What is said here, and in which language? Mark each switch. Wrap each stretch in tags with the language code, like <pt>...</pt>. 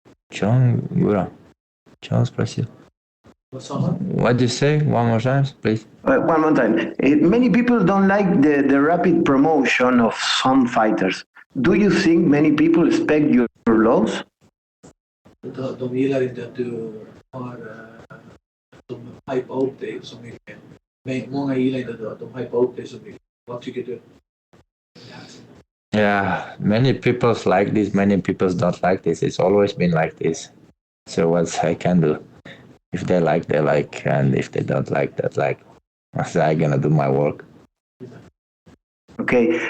<en>John, Yura.</en> <ru>John спросил.</ru> <en>What do you say? One more time, please. One more time. Many people don't like the rapid promotion of some fighters. Do you think many people expect your loss?</en> <sv>De gillar inte att du har de hypar upp dig så mycket. Men många gillar inte att de hypar upp dig så mycket. Vad tycker du?</sv> <en>Yeah, many people like this, many people don't like this. It's always been like this. So what I can do? If they like, and if they don't like, that like. So I'm gonna do my work. Okay.</en>